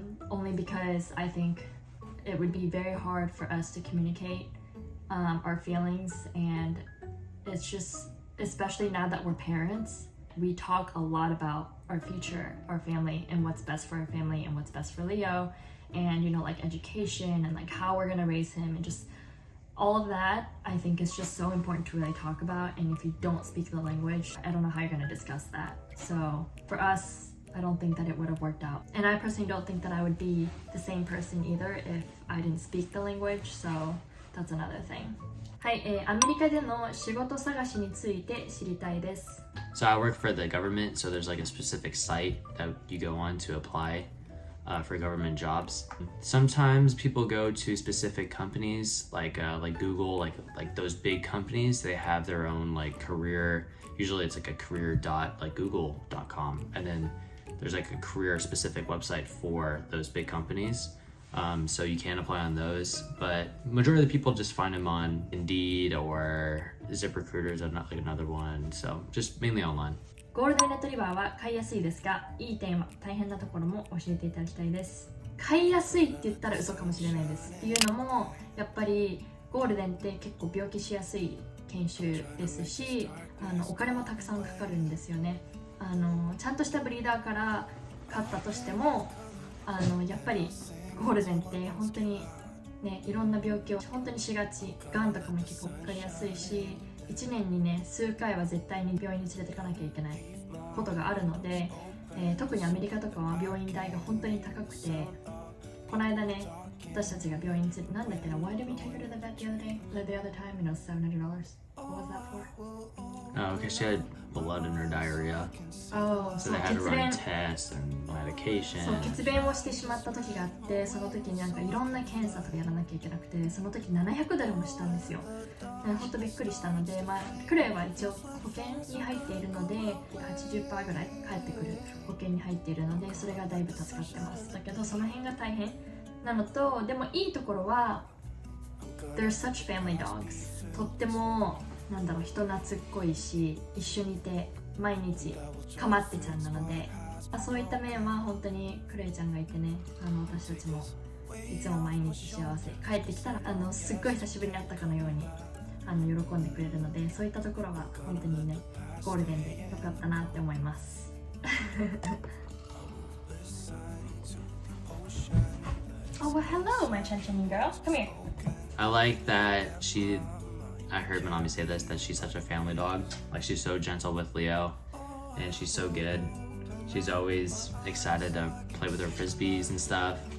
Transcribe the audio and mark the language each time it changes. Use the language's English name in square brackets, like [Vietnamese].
[English] only because I think it would be very hard for us to communicate our feelings, and it's just, especially now that we're parents, we talk a lot about our future, our family, and what's best for our family and what's best for Leo, and you know, like education and like how we're gonna raise him, and just all of that. I think is just so important to really talk about, and if you don't speak the language, I don't know how you're gonna discuss that. So for us, I don't think that it would have worked out, and I personally don't think that I would be the same person either if I didn't speak the language, so that's another thing. [Japanese] はい、アメリカでの仕事探しについて知りたいです。 [English] So I work for the government, so there's like a specific site that you go on to apply for government jobs. Sometimes people go to specific companies like Google, like those big companies. They have their own like career. Usually it's like a career.google.com, and then there's like a career specific website for those big companies. So you can apply on those, but majority of the people just find them on Indeed or ZipRecruiter is like another one. So just mainly online. [Japanese] ゴールデンレトリバーは飼いやすいですが、いい点は大変なところも教えていただきたいです。飼いやすいって言ったら嘘かもしれないです。っていうのも、やっぱりゴールデンって結構病気しやすい犬種ですし、お金もたくさんかかるんですよね。ちゃんとしたブリーダーから飼ったとしても、やっぱりゴールデンって本当にね、いろんな病気を本当にしがち、がんとかも結構かかりやすいし、1年にね数回は絶対に病院に連れてかなきゃいけないことがあるので、特にアメリカとかは病院代が本当に高くて、この間ね私たちが病院に連れて、なんだっけな、 [English] Why did we take her to the vet the other day? The other time, you know, $700. What was that for? Oh, because she had blood in her diarrhea. Oh, So they had to run tests and medication. [Japanese] そう、血便をしてしまった時があって、その時になんかいろんな検査とかやらなきゃいけなくて、その時$700もしたんですよ。本当びっくりしたので、クレイは一応保険に入っているので 80% ぐらい返ってくる保険に入っているので、それがだいぶ助かってます。だけどその辺が大変なのと、でもいいところは [English] They're such family dogs。 [Japanese] とってもなんだろう、人懐っこいし、一緒にいて毎日かまってちゃんなので、そういった面は本当にクレイちゃんがいてね、私たちもいつも毎日幸せ、帰ってきたらすっごい久しぶりに会ったかのように喜んでくれるので、そういったところは本当にねゴールデンで良かったなって思います。 [English] Oh, well, hello, my chin-chin girl. Come here. I like that I heard Minami say this, that she's such a family dog. Like she's so gentle with Leo, and she's so good. She's always excited to play with her frisbees and stuff.